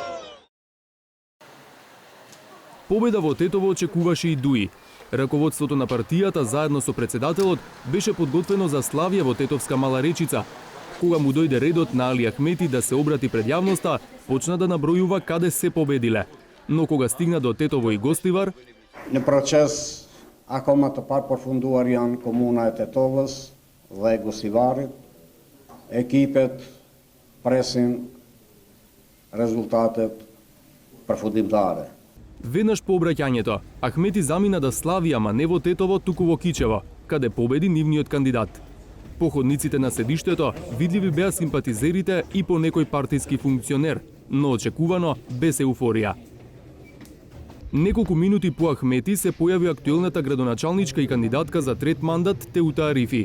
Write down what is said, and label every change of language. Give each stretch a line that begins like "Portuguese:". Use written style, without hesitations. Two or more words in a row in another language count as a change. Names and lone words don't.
Macedonian: Победа во Тетово очекуваше и ДУИ. Раководството на партијата заедно со председателот беше подготвено за славје во Тетовска Мала Речица. Кога му дојде редот на Али Ахмети да се обрати пред јавноста, почна да набројува каде се победиле. Но кога стигна до Тетово и Гостивар,
Albanian: Në proces akoma të parëpërfunduar janë komuna e Tetovës dhe e Gosivarit. Ekipet presin rezultatet përfundimtare.
Macedonian: веднаш по обраќањето, Ахмети замина да слави, ама не во Тетово, туку во Кичево, каде победи нивниот кандидат. По ходниците на седиштето видливи беа симпатизерите и по некој партиски функционер, но очекувано без еуфорија. Неколку минути по Ахмети се појави актуелната градоначалничка и кандидатка за трет мандат Теута Арифи.